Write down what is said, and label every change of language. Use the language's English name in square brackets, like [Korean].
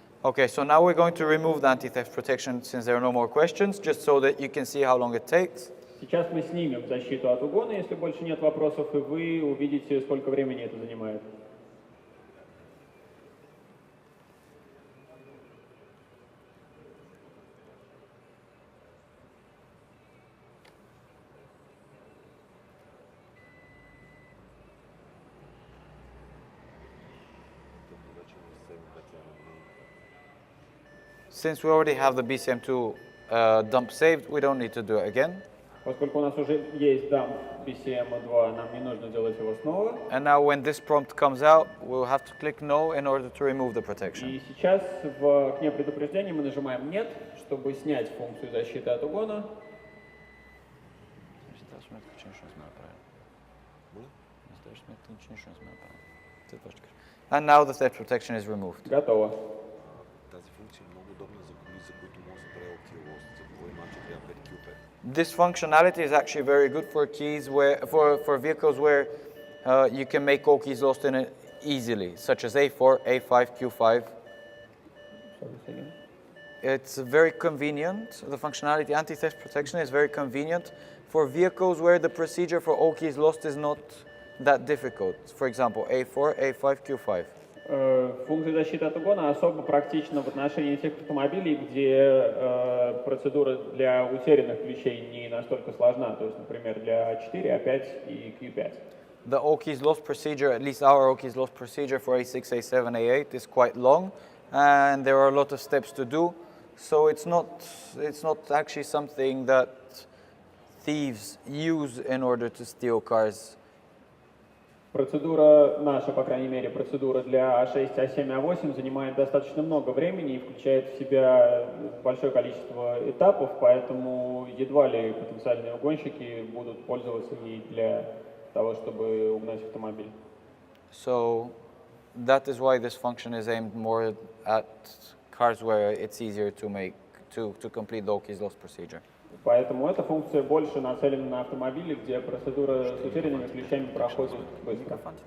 [English] Okay, so now we're going to remove the anti-theft protection since there are no more questions, just so that you can see how long it takes. [Russian] Сейчас мы снимем защиту от угона, если больше нет вопросов, и вы увидите, сколько времени это занимает. [English] Since we already have the BCM2 dump saved, we don't need to do it again. [Russian] Поскольку у нас уже есть дамп BCM2, нам не нужно делать его снова. [English] And now when this prompt comes out, we'll have to click no in order to remove the protection. [Russian] И сейчас в окне предупреждения мы нажимаем «Нет», чтобы снять функцию защиты от угона. [English] And now the theft protection is removed. [Russian] Готово. [Bulgarian] Тази функция е много удобна за коли, за които може да се прави окилос, за кой иначе трябва 5 кюпе. [English] This functionality is actually very good for keys for vehicles where you can make all keys lost in it easily, such as A4, A5, Q5. It's very convenient. The functionality anti-theft protection is very convenient for vehicles where the procedure for all keys lost is not that difficult. For example, A4, A5, Q5. [Russian] Функция защиты от угона особо практична в отношении тех автомобилей, где процедура для утерянных ключей не настолько сложна, то есть, например, для A4, A5 и Q5. [English] The all keys lost procedure, at least our all keys lost procedure for A6, A7, A8 is quite long, and there are a lot of steps to do. So it's not actually something that thieves use in order to steal cars. [Russian] Процедура, наша, по крайней мере, процедура для А6, А7, А8 занимает достаточно много времени и включает в себя большое количество этапов, поэтому едва ли потенциальные угонщики будут пользоваться ей для того, чтобы угнать автомобиль. [English] So that is why this function is aimed more at cars where it's easier to make to complete the OK loss procedure. [Russian] Поэтому эта функция больше нацелена на автомобили, где процедура с утерянными ключами проходит быстро.